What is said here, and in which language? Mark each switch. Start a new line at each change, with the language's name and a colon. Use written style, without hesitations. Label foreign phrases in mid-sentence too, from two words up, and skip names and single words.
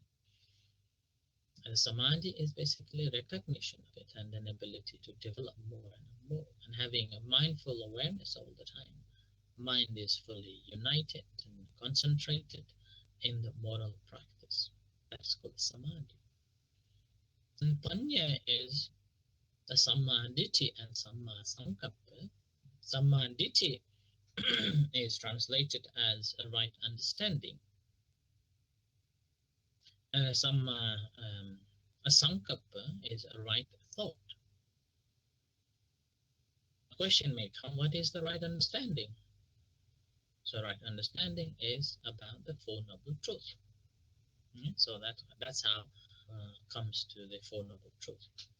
English: And samadhi is basically recognition of it and an ability to develop more and more, and having a mindful awareness all the time. Mind is fully united and concentrated in the moral practice. That's called samadhi. And panya is the samadhi and
Pali: samma sankappa.
English: Samadhi is translated as a right understanding.
Pali: Samma sankappa
English: is a right thought. A question may come, what is the right understanding? So right understanding is about the Four Noble Truths. So that's how comes to the Four Noble Truths.